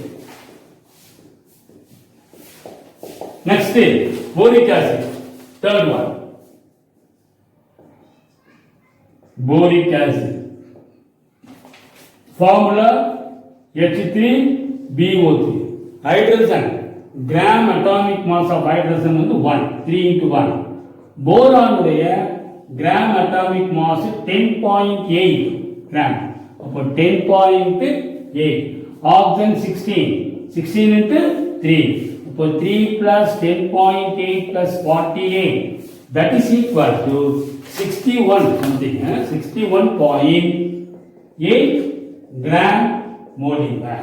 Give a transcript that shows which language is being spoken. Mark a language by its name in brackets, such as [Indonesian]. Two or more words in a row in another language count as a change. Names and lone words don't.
[English] Next is boric acid. Third one, boric acid. Formula H3BO3. Hydrogen gram atomic mass of hydrogen வந்து 1 3 into 1. boron உடைய gram atomic mass 10.8 gram. [Tamil] அப்போ 10.8. [English] oxygen 16 into 3. அப்போ 3 plus 10.8 plus 48 that is equal to 61 something 61.8 gram mole in that.